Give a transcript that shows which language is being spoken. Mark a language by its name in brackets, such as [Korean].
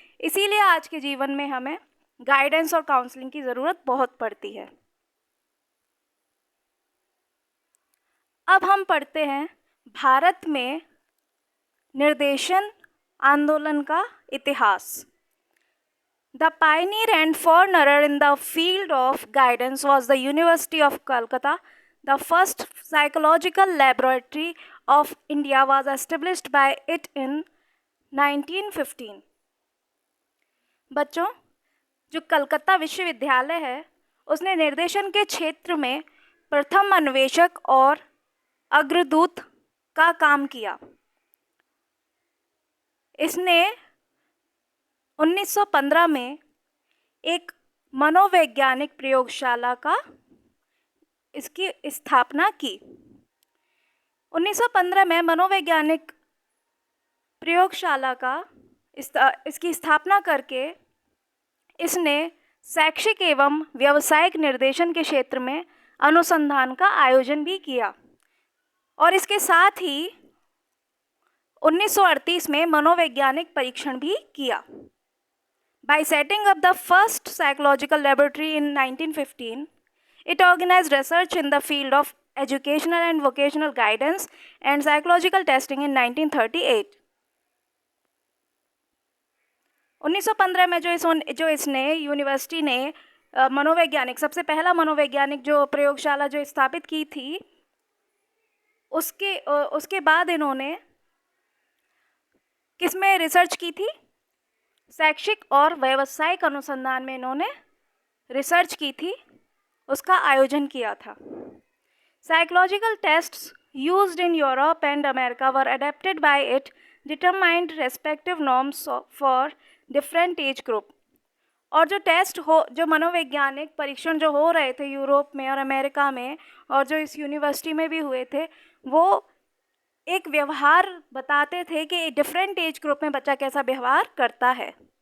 [Hindi] इसीलिए आज के जीवन में हमें गाइडेंस और काउंसलिंग की ज़रूरत बहुत पड़ती है। अब हम पढ़ते हैं भारत में निर्देशन आंदोलन का इतिहास। [English] The pioneer and forerunner in the field of guidance was the University of Calcutta. The first psychological laboratory of India was established by it in 1915. [Hindi] बच्चों, जो कलकत्ता विश्वविद्यालय है उसने निर्देशन के क्षेत्र में प्रथम अन्वेषक और अग्रदूत का काम किया। इसने 1915 में एक मनोवैज्ञानिक प्रयोगशाला का इसकी स्थापना की। 1915 में मनोवैज्ञानिक प्रयोगशाला का इसकी स्थापना करके इसने शैक्षिक एवं व्यावसायिक निर्देशन के क्षेत्र में अनुसंधान का आयोजन भी किया, और इसके साथ ही 1938 में मनोवैज्ञानिक परीक्षण भी किया। [English] By setting up the first psychological laboratory in 1915, it organized research in the field of educational and vocational guidance and psychological testing in 1938. [Hindi] 1915 में जो इसने यूनिवर्सिटी ने सबसे पहला मनोवैज्ञानिक जो प्रयोगशाला जो स्थापित की थी, उसके बाद इन्होंने किस में रिसर्च की थी? शैक्षिक और व्यावसायिक अनुसंधान में इन्होंने रिसर्च की थी, उसका आयोजन किया था। [English] Psychological tests used in Europe and America were adapted by it, determined respective norms for different age group। [Hindi] और जो मनोवैज्ञानिक परीक्षण जो हो रहे थे यूरोप में और अमेरिका में, और जो इस यूनिवर्सिटी में भी हुए थे, वो एक व्यवहार बताते थे कि डिफरेंट एज ग्रुप में बच्चा कैसा व्यवहार करता है।